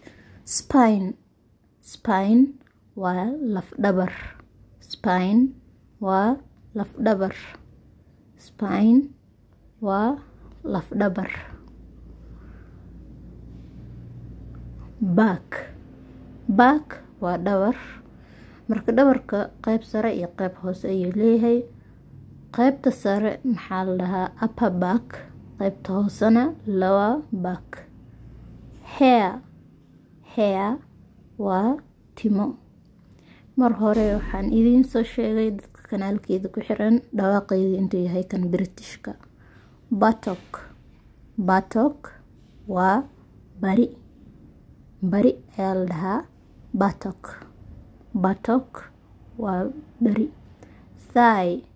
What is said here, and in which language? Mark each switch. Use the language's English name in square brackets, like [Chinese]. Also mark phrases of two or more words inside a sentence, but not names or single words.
[Somali] spine waa lafdhabar back waa dhabar marka dhabarka qayb sare iyo qayb hoose ayuu leeyahay qaybta sare maxaa la dhahaa [English] upper back [Somali] qaybta hoosena [English] lower back [Somali] hair waa timo mar hore waxaan idiin soo sheegay dadka kanaalkeeda ku xiran dhawaaqeedu intuu yahay kan Britishka buttock waa bari ayaa la dhahaa buttock waa bari thigh